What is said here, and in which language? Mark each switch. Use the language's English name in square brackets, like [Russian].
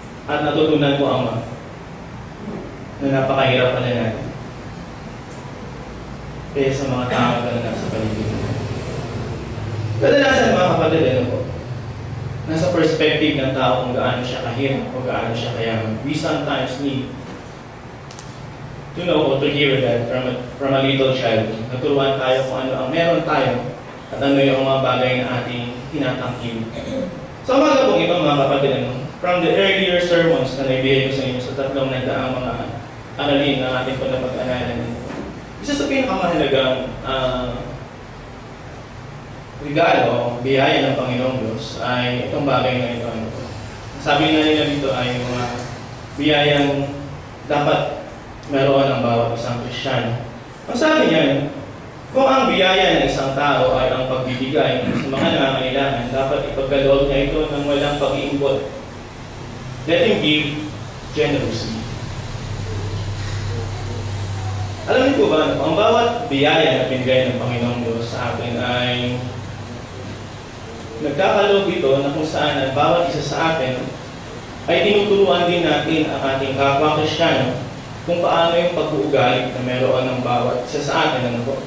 [Filipino] At natutunan ko ama na napakahirap pala natin kaya sa mga tao na nasa paligid. Kadalasan mga kapatid, nasa perspective ng tao kung gaano siya kahirap o gaano siya kayaman. [English] We sometimes need to know or to hear that from a little child. [Filipino] Naturuan tayo kung ano ang meron tayo at ano yung mga bagay na ating tinatangkilik. So umaga pong ito mga kapatid, [English] from the earlier sermons [Filipino] na naibigay ko sa inyo sa 3 nagdaang mga aralin na ating po na pag-aralan, isa sa pinakamahalagang regalo, biyaya ng Panginoong Diyos ay itong bagay na ito. Sabi nga nila dito ay mga biyayang dapat meron ang bawat isang Kristiyano. Ang sabi niya, kung ang biyaya ng isang tao ay ang pagbibigay sa mga nangangailangan, dapat ipagkaloob niya ito ng walang pag-iimbot. [English] Let him give generously. [Filipino] Alam niyo po ba, ang bawat biyaya na binigay ng Panginoong Diyos sa atin ay nagkakaloob ito na kung saan ang bawat isa sa atin ay tinuturuan din natin ang ating kapwa Kristiyano kung paano yung pag-uugali na meron ng bawat isa sa atin.